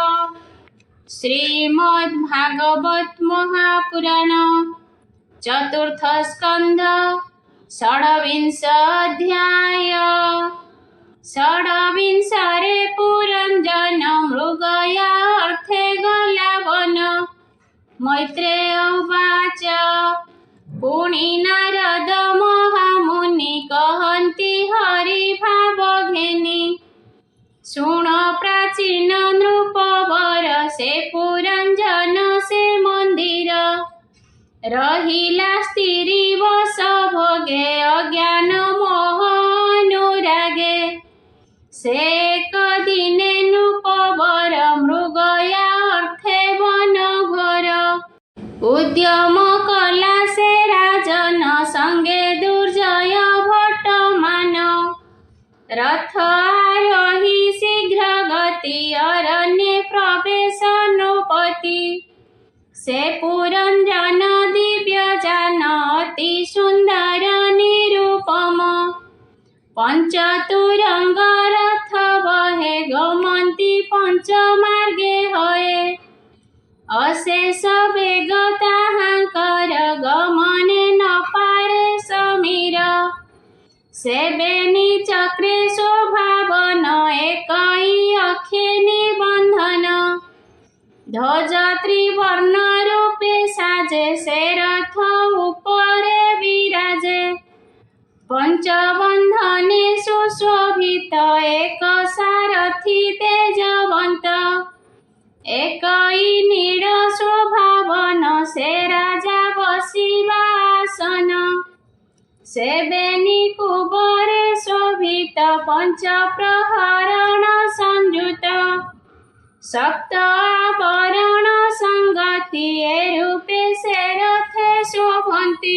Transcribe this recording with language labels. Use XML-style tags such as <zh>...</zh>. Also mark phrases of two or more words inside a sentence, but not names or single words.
<or>ଶ୍ରୀମଦ୍ଭାଗବତ ମହାପୁରାଣ ଚତୁର୍ଥ ସ୍କନ୍ଧ ଷଡ୍ବିଂଶୋଽଧ୍ୟାୟ। ଷଡ୍ବିଂଶରେ ପୁରଞ୍ଜନ ମୃଗୟା ଅର୍ଥେ ଗଲା ବନ। ମୈତ୍ରେୟ ଉବାଚ ପୁଣି ନାରଦ ମହାମୁନି କହନ୍ତି ହରି ଭାବ ଘେନି। ଶୁଣ ପ୍ରାଚୀନ ନୃପବର ସେ ପୁରଞ୍ଜନ ସେ ମନ୍ଦିର। ରହିଲା ସ୍ତ୍ରୀ ବଶ ଭୋଗେ ଅଜ୍ଞାନ ମୋହ ଅନୁରାଗେ। ସେ ଏକ ଦିନେ ନୃପବର ମୃଗୟା ଅର୍ଥେ ବନ ଘୋର। ଉଦ୍ୟମ କଲା ସେ ରାଜନ ସଙ୍ଗେ ଦୁର୍ଜୟ ଭଟ୍ଟ ମାନ। ରଥ ଆରୋହୀ ଶୀଘ୍ର ଗତି ଅରଣ୍ୟ ପ୍ରବେଶ ନୃପତି। ସେ ପୁରଞ୍ଜନ ଦିବ୍ୟ ଯାନ ଅତି ସୁନ୍ଦର ନିରୂପମ। ପଞ୍ଚତୁରଙ୍ଗ ରଥ ବହେ ଗମନ୍ତି ପଞ୍ଚ ମାର୍ଗେ ହୟେ। ଅଶେଷ ବେଗ ତାହାଙ୍କର ଗମନେ ନ ପାରେ ସମୀର। ସେବେନୀ ଚକ୍ରେ ଶୋଭାବନ ଏକଇ ଅଖେ ନିବନ୍ଧନ। ଧ୍ୱଜ ତ୍ରିବର୍ଣ୍ଣ ରୂପେ ସାଜେ ସେ ରଥ ଉପରେ ବିରାଜେ। ପଞ୍ଚବନ୍ଧନେ ସୁଶୋଭିତ ଏକ ସାରଥୀ ତେଜବନ୍ତ। ଏକଇ ନୀଡ଼ ଶୋଭାବନ ସେ ରାଜା ବସିବା ଆସନ। ସେବେନୀ କୁବରେ ଶୋଭିତ ପଞ୍ଚ ପ୍ରହରଣ ସଂଯୁତ। ସପ୍ତ ଆବରଣ ସଙ୍ଗତି ଏ ରୂପେ ସେ ରଥେ ଶୋଭନ୍ତି।</or>